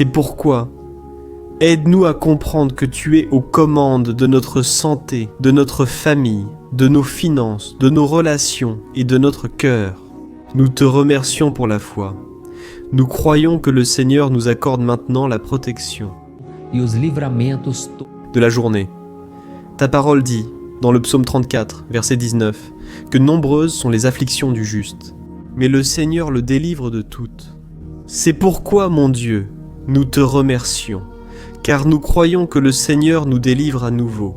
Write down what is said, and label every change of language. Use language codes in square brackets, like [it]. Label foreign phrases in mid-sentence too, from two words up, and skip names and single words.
[fr] C'est pourquoi Aide-nous à comprendre que tu es aux commandes de notre santé, de notre famille, de nos finances, de nos relations et de notre cœur. Nous te remercions pour la foi. Nous croyons que le Seigneur nous accorde maintenant la protection [pt] e os livramentos [fr] de la journée. Ta parole dit, dans le psaume 34, verset 19, que nombreuses sont les afflictions du juste, mais le Seigneur le délivre de toutes. C'est pourquoi, mon Dieu, nous te remercions, car nous croyons que le Seigneur nous délivre à nouveau.